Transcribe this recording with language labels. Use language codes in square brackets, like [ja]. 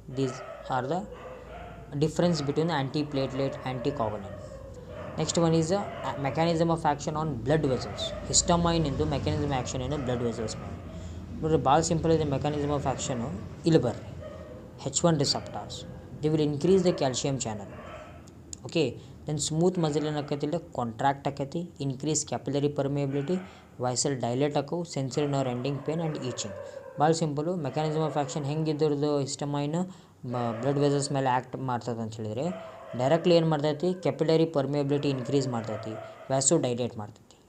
[en] These are the difference between antiplatelet anticoagulant. Next one is the mechanism of action on blood vessels. Histamine into mechanism of action in blood vessels. [kn] ನೋಡ್ರಿ, ಭಾಳ simple ಇದೆ mechanism of action. ಇಲ್ಲಿ ಬರ್ರಿ, [en] H1 receptors, they will increase the calcium channel. [kn] Okay, then smooth muscle ಏನಾಕೈತಿಲ್ಲ, contract ಆಕೈತಿ, [en] increase capillary permeability, [kn] ವೈಸಲ್ dilate ಆಕವು, [en] Sensory nerve ending pain and itching. [kn] ಭಾಳ simple. Mechanism of action ಹೆಂಗಿದ್ರದ್ದು, histamine blood vessels ಮೇಲೆ act ಮಾಡ್ತದೆ ಅಂತ ಹೇಳಿದರೆ, directly ಏನು ಮಾಡ್ತೈತಿ, capillary permeability increase ಮಾಡ್ತೈತಿ, ವ್ಯಾಸೋ dilate ಮಾಡ್ತೈತಿ.